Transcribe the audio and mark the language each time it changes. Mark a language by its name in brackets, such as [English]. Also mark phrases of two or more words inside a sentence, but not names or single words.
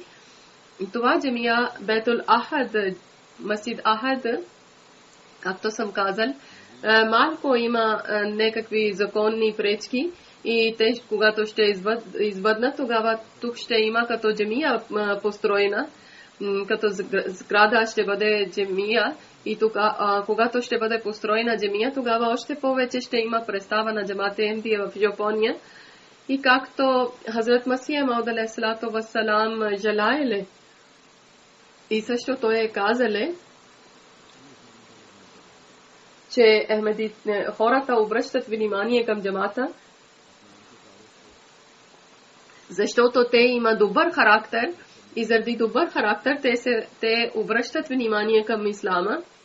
[Bulgarian] Това джамия Бетул Ахад, Масджид Ахад, както съм казал, малко има някакви законни пречки и те, когато ще избъднат, тогава тук ще има като джамия построена. като сграда ще бъде джемия и когато ще бъде построена джемия, тогава още повече ще има представа на джамат Ахмадия в Япония. И както Хазрат Масия Мауд [Arabic] عليه الصلاة والسلام [Bulgarian] желаеле, и също той е казале, че хората обръщат внимание към джамата, защото те има добър характер и заради добър характер те обръщат внимание към ислама.